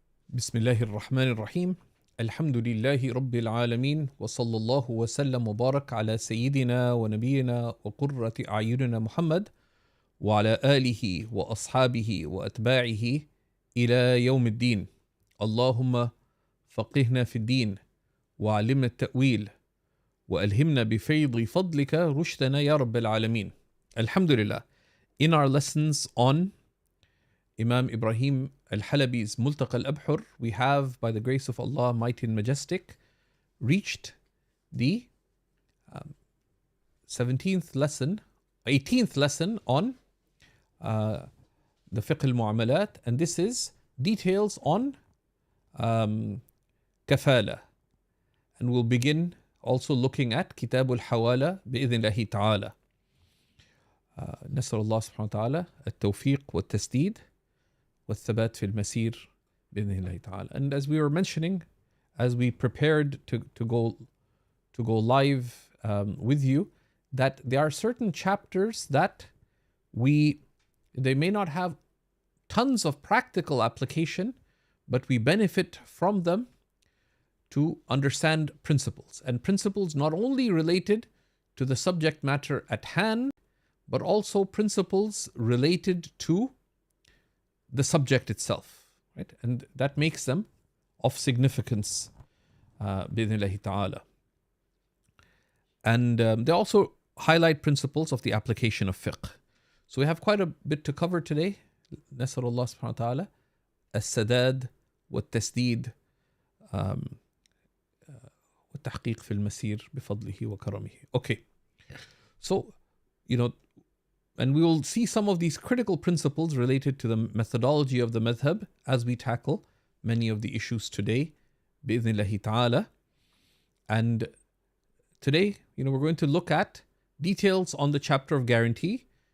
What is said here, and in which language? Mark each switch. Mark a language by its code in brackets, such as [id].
[ar] بسم الله الرحمن الرحيم الحمد لله رب العالمين وصلى الله وسلم وبارك على سيدنا ونبينا وقرة أعيننا محمد وعلى آله وأصحابه وأتباعه إلى يوم الدين. اللهم فقهنا في الدين وعلمنا التأويل وألهمنا بفيض فضلك رشدنا يا رب العالمين. Alhamdulillah. [en] In our lessons on Imam Ibrahim al-Halabi's Multaqa al-Abhur, we have, by the grace of Allah, mighty and majestic, reached the 18th lesson on the fiqh al-mu'amalat, and this is details on kafala. And we'll begin also looking at Kitab al-Hawala bi-idhnillahi ta'ala. [ar] نسأل الله سبحانه وتعالى التوفيق والتسديد والثبات في المسير بإذن الله تعالى. [en] And as we were mentioning, as we prepared to go live with you, that there are certain chapters that they may not have tons of practical application, but we benefit from them to understand principles. And principles not only related to the subject matter at hand, but also principles related to the subject itself, right? And that makes them of significance, bi'idhnillahi ta'ala. And they also highlight principles of the application of fiqh. So we have quite a bit to cover today. [ar] نسأل الله سبحانه وتعالى السداد والتسديد والتحقيق في المسير بفضله وكرمه. [en] Okay, so and we will see some of these critical principles related to the methodology of the madhab as we tackle many of the issues today, bi'idhnillahi ta'ala. And today, we're going to look at details on the chapter of guarantee.